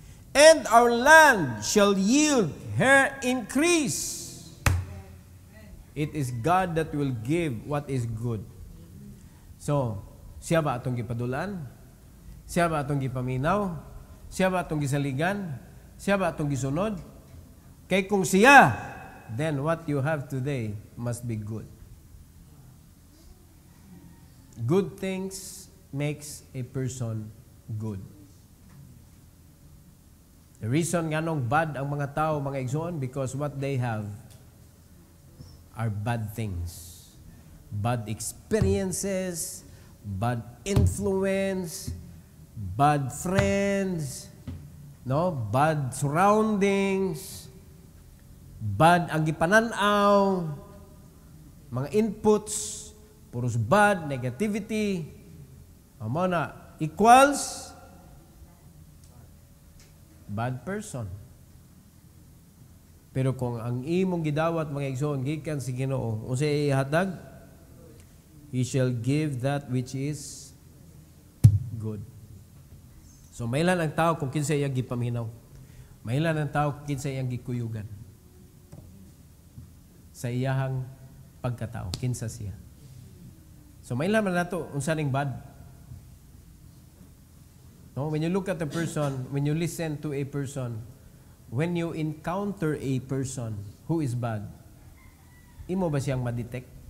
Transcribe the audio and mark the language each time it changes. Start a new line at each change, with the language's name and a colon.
English: And our land shall yield her increase. It is God that will give what is good.
Cebuano: So, siya ba atong gipadulan? Siya ba atong gipaminaw? Siya ba atong gisaligan? Siya ba atong gisunod? Kay kung siya,
English: then what you have today must be good. Good things makes a person good. The reason
Cebuano: nga nung bad ang mga tao, mga igsoon,
English: because what they have are bad things. Bad experiences, bad influence, bad friends, no? Bad surroundings, bad
Cebuano: ang gipananaw,
English: mga inputs, puros bad, negativity, amo na equals bad person.
Cebuano: Pero kung ang imong gidawat mga igsoon gikan si Ginoo, unsay ihatag?
English: He shall give that which is good.
Cebuano: So mailan ang tao kung kinsa iyang gipaminaw. Mailan ang tao kung kinsa iyang gikuyugan. Sa iyahang pagkatao, kinsa siya. So mailan man nato unsa ning bad.
English: No, when you look at a person, when you listen to a person, when you encounter a person who is bad,
Cebuano: imo ba siyang ma-detect?